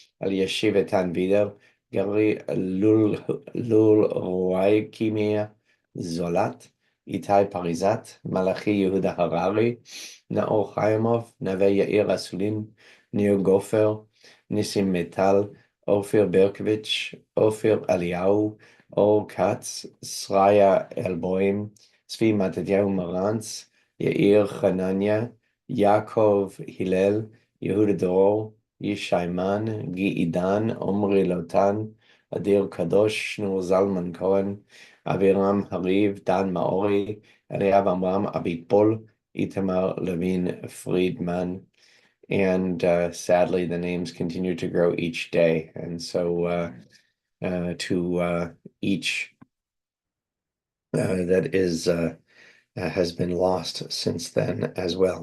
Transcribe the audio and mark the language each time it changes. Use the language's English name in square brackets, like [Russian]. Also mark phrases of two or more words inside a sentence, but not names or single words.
[English] Eliashiv Etan Vider, Gary Lul Ruai Kimia, Zolat, Itai Parizat, Malachi Yehuda Harari, Naor Chaimov, Nave Yair Asulin, Nir Gofer, Nissim Metal, Ophir Berkovich, Ophir Aliyahu, Or Katz, Sraya Elboim, Tzvi Matityahu Marantz, Yair Chananya, Yaakov Hillel, Yehuda Dor, Yishai Man, Gi Idan, Omri Lotan, Adir Kadosh, Nur Zalman Cohen, Aviram Hariv, Dan Maori, Eliav Amram Abitbol, Itamar Levine Friedman, and sadly the names continue to grow each day. And so to each that is has been lost since then as well.